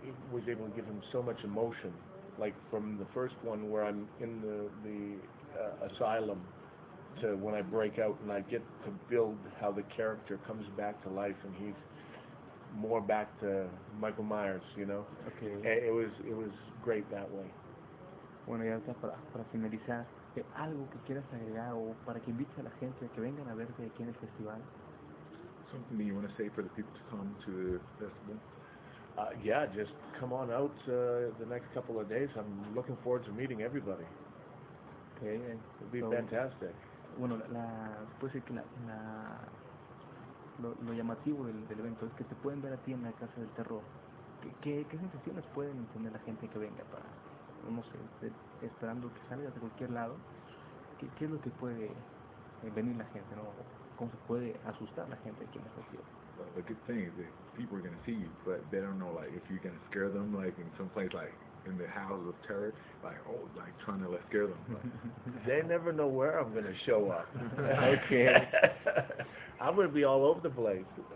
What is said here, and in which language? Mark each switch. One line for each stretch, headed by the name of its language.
English: Was able to give him so much emotion, like from the first one where I'm in the asylum, to when I break out and I get to build how the character comes back to life and he's more back to Michael Myers, you know. Okay. It was great that way.
Spanish: Bueno, ya está, para finalizar, algo que quieras agregar o para que invites a la gente a que vengan a verte aquí en el festival.
English: Something you want to say for the people to come to the festival? Yeah, just come on out the next couple of days. I'm looking forward to meeting everybody. Okay, it'll be fantastic.
Spanish: Bueno, puede ser que lo llamativo del evento es que te pueden ver a ti en la Casa del Terror. ¿Qué sensaciones pueden tener la gente que venga para, no sé, esperando que salgas de cualquier lado? ¿Qué es lo que puede venir la gente, no? ¿Cómo se puede asustar la gente aquí en la festival?
English: The good thing is that people are going to see you, but they don't know, like, if you're going to scare them, like, in some place, like, in the House of Terror, like, oh, like, trying to, like, scare them. They never know where I'm going to show up. Okay. I'm going to be all over the place.